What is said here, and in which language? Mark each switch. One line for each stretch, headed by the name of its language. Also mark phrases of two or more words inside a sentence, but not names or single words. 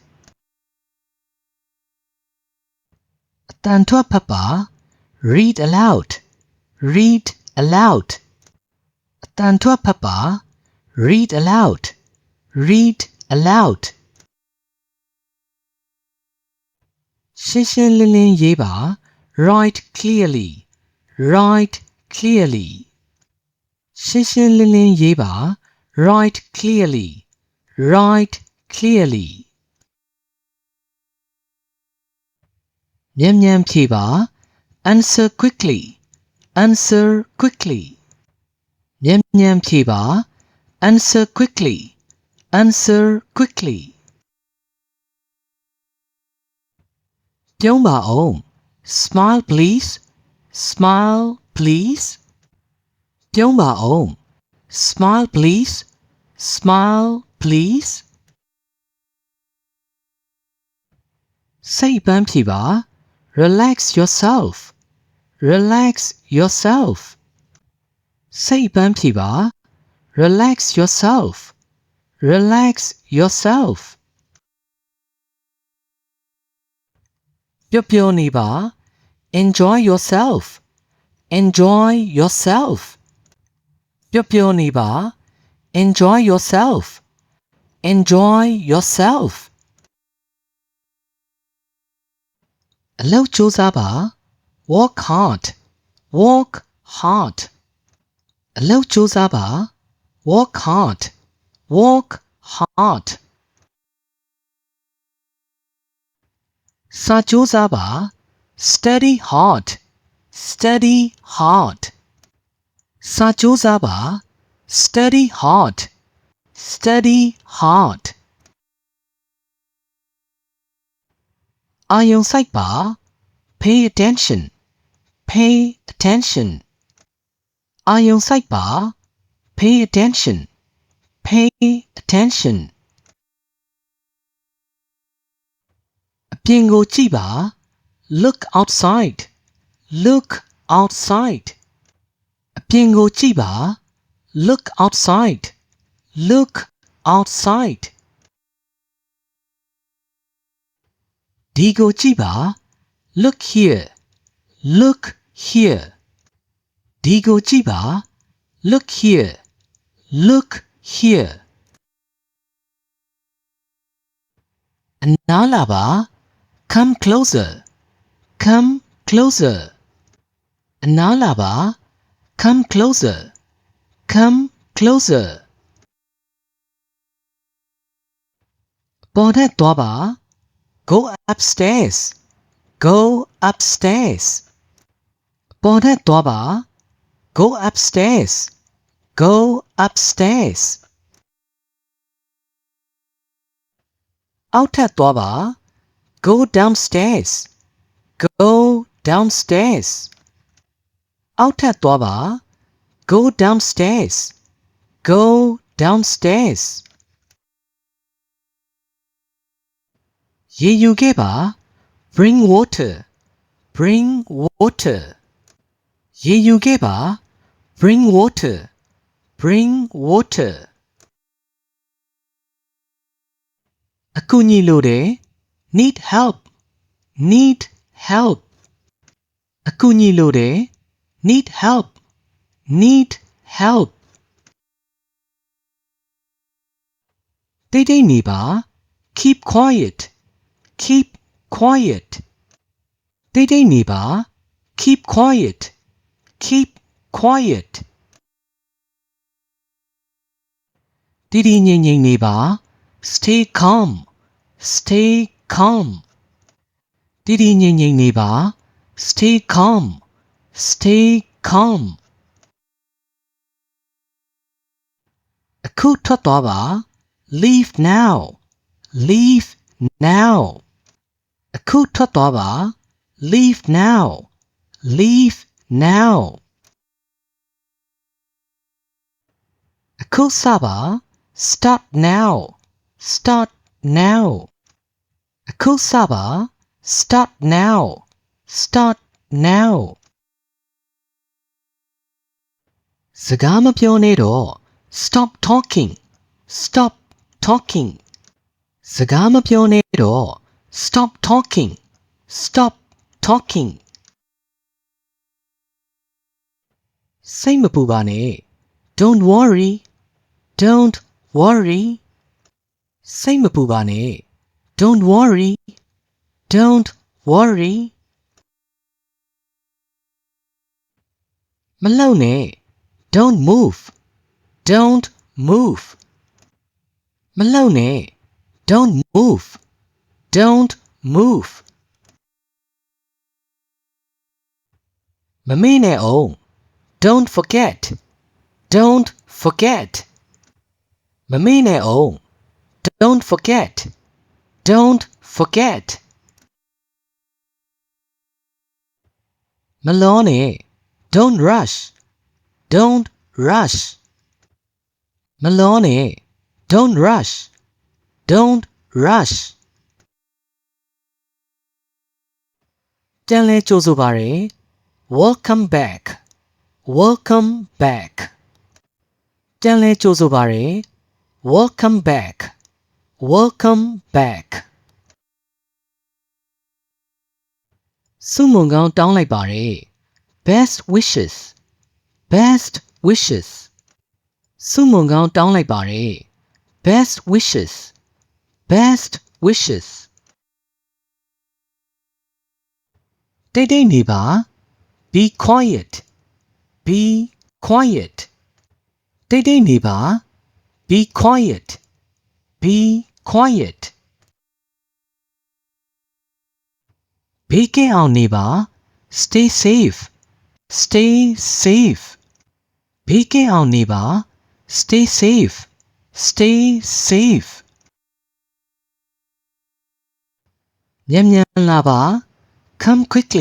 Burmese: အတန်ထွက်ဖတ်ပါ
English: read aloud read aloud
Burmese: အတန်ထွက်ဖတ်ပါ
English: read aloud read aloud
Burmese: ရှင်းရှင်းလင်းလင်းရေးပါ
English: write clearly write clearly
Burmese: ရှင်းရှင်းလင်းလင်းရေးပါ
English: write clearly write clearly
Burmese: မြန်မြန်ဖြေပါ
English: answer quickly answer quickly
Burmese: မြန်မြန်ဖြေပါ
English: answer quickly answer quickly
Burmese: ပြုံးပါအောင်
English: smile please smile please
Burmese: ပြုံးပါအောင်
English: smile please smile please
Burmese: စိတ်ပန်းဖြေပါ
English: relax yourself relax yourself
Burmese: စိတ်ပန်းဖြေပါ
English: relax yourself relax yourself
Burmese: ပျော်ပျော်နေပါ
English: enjoy yourself enjoy yourself
Burmese: ပျော်ပျော်နေပါ
English: enjoy yourself enjoy yourself
Burmese: အလုပ်ကြိုးစားပါ
English: work hard work hard
Burmese: အလုပ်ကြိုးစားပါ
English: work hard work hard
Burmese: စာကြိုးစားပါ
English: study hard study hard
Burmese: စာကြိုးစားပါ
English: study hard study hard
Burmese: အာရုံစိုက်ပါ
English: pay attention pay attention
Burmese: အာရုံစိုက်ပါ
English: pay attention pay attention
Burmese: အပြင်ကိုကြည့်ပါ
English: look outside look outside
Burmese: အပြင်ကိုကြည့်ပါ
English: look outside look outside
Burmese: ဒီကိုကြည့်ပါ
English: look here look here
Burmese: ဒီကိုကြည့်ပါ
English: look here look here
Burmese: အနားလာပါ
English: come closer come closer
Burmese: အနားလာပါ
English: come closer come closer
Burmese: ပေါ်ထက်သွားပါ
English: go upstairs go upstairs
Burmese: ပေါ်ထက်သွားပါ
English: go upstairs go upstairs
Burmese: အောက်ထပ်သွားပါ
English: go downstairs go downstairs
Burmese: အောက်ထပ်သွားပါ
English: go downstairs go downstairs
Burmese: ရေယူခဲ့ပါ
English: bring water bring water
Burmese: ရေယူခဲ့ပါ
English: bring water bring water
Burmese: အကူအညီလိုတယ်
English: need help need help
Burmese: အကူအညီလိုတယ်
English: need help need help
Burmese: တိတ်တိတ်နေပါ
English: keep quiet keep quiet
Burmese: တိတ်တိတ်နေပါ
English: keep quiet keep quiet
Burmese: တည်တည်ငြိမ်ငြိမ်နေပါ
English: stay calm stay calm
Burmese: တည်တည်ငြိမ်ငြိမ်နေပါ
English: stay calm stay calm
Burmese: အခုထွက်သွားပါ
English: leave now leave now
Burmese: အခုထွက်သွားပါ
English: leave now leave now
Burmese: အခုစပါ
English: start now start now
Burmese: အခုစပါ
English: start now start now
Burmese: စကားမပြောနဲ့တော့
English: stop talking stop talking
Burmese: စကားမပြောနဲ့တော့
English: stop talking stop talking
Burmese: စိတ်မပူပါနဲ့
English: don't worry don't worry
Burmese: စိတ်မပူပါနဲ့
English: Don't worry. Don't worry.
Burmese: မလှုပ်နဲ့
English: Don't move. Don't move.
Burmese: မလှုပ်နဲ့
English: Don't move. Don't move.
Burmese: မမေ့နဲ့အောင်
English: Don't forget. Don't forget.
Burmese: မမေ့နဲ့အောင်
English: Don't forget. Don't forget.
Burmese: မလောနဲ့
English: Don't rush. Don't rush.
Burmese: မလောနဲ့
English: Don't rush. Don't rush.
Burmese: ပြန်လဲကြိုဆိုပါရယ်
English: Welcome back. Welcome back.
Burmese: ပြန်လဲကြိုဆိုပါရယ်
English: Welcome back. Welcome back.
Burmese: ဆုမွန်ကောင်းတောင်းလိုက်ပါရယ်
English: Best wishes. Best wishes.
Burmese: ဆုမွန်ကောင်းတောင်းလိုက်ပါရယ်
English: Best wishes. Best wishes.
Burmese: တိတ်တိတ်နေပါ
English: Be quiet. Be quiet.
Burmese: တိတ်တိတ်နေပါ
English: Be quiet. Be quiet.
Burmese: ဘေးကင်းအောင်နေပါ
English: Stay safe. Stay safe.
Burmese: ဘေးကင်းအောင်နေပါ
English: Stay safe. Stay safe.
Burmese: မြန်မြန်လာပါ
English: Come quickly.